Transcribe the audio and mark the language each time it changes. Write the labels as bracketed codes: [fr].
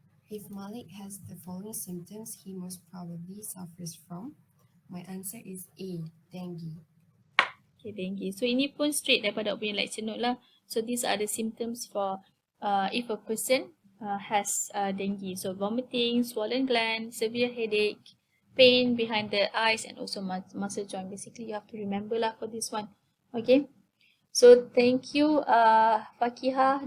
[en] If Malik has the following symptoms, he most probably suffers from. My answer is A, dengue. Okay, dengue. [ms] So ini pun straight daripada punya lecture note lah. [en] So these are the symptoms for if a person has dengue. So vomiting, swollen gland, severe headache, pain behind the eyes and also muscle joint. Basically, you have to remember lah for this one. Okay. So thank you, Fakihah.